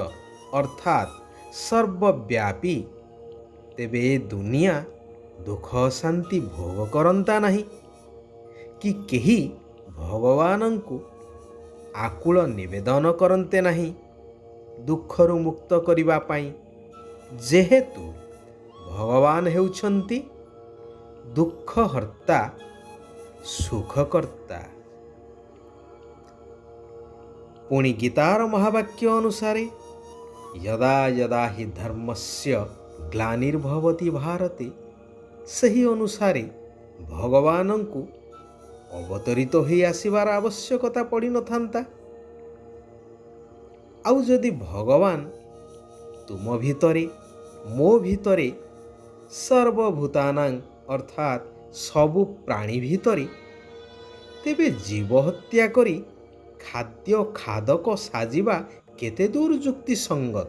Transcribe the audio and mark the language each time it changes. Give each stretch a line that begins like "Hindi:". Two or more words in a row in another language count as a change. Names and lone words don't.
Odia: ଅର୍ଥାତ ସର୍ବବ୍ୟାପୀ ତେବେ ଦୁନିଆ ଦୁଃଖ ଶାନ୍ତି ଭୋଗ କରନ୍ତା ନାହିଁ କି କେହି ଭଗବାନଙ୍କୁ ଆକୁଳ ନିବେଦନ କରନ୍ତେ ନାହିଁ ଦୁଃଖରୁ ମୁକ୍ତ କରିବା ପାଇଁ, ଯେହେତୁ ଭଗବାନ ହେଉଛନ୍ତି ଦୁଃଖ ହର୍ତ୍ତା ସୁଖକର୍ତ୍ତା। ପୁଣି ଗୀତାର ମହାବାକ୍ୟ ଅନୁସାରେ
Sanskrit: यदा यदा हि धर्मस्य ग्लानिर्भवति भारते,
Odia: ସହି ଅନୁସାରେ ଭଗବାନଙ୍କୁ ଅବତରିତ ହୋଇ ଆସିବାର ଆବଶ୍ୟକତା ପଡ଼ି ନ ଥାନ୍ତା। ଆଉ ଯଦି ଭଗବାନ ତୁମ ଭିତରେ ମୋ ଭିତରେ ସର୍ବଭୂତାନାଂ ଅର୍ଥାତ ସବୁ ପ୍ରାଣୀ ଭିତରେ, ତେବେ ଜୀବ ହତ୍ୟା କରି ଖାଦ୍ୟ ଖାଦକ ସାଜିବା କେତେ ଦୂର ଯୁକ୍ତି ସଙ୍ଗତ।